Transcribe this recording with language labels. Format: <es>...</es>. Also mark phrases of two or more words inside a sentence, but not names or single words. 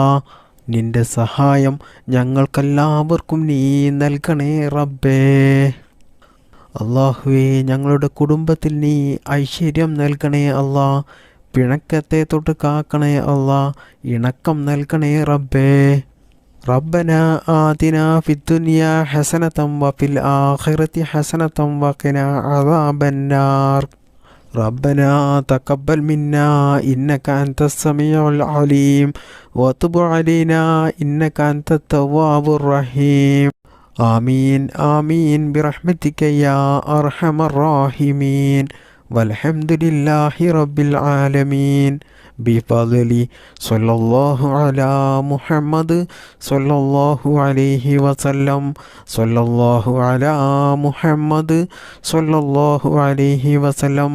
<ml>നിന്റെ സഹായം ഞങ്ങൾക്കെല്ലാവർക്കും നീ നൽകണേ റബ്ബേ. അല്ലാഹുവേ, ഞങ്ങളുടെ കുടുംബത്തിൽ നീ ഐശ്വര്യം നൽകണേ അല്ലാ. പിണക്കത്തെ തൊട്ട് കാക്കണേ അല്ലാ. ഇണക്കം നൽകണേ റബ്ബേ.</ml> <ar>ربنا آتنا في الدنيا حسنة وفي الآخرة حسنة وقنا عذاب النار. ربنا تقبل منا إنك أنت السميع العليم وتب علينا إنك أنت التواب الرحيم. آمين آمين برحمتك يا أرحم الراحمين. والحمد لله رب العالمين. بفضل صلى الله على محمد صلى الله عليه وسلم. صلى الله على محمد صلى الله عليه وسلم.</ar>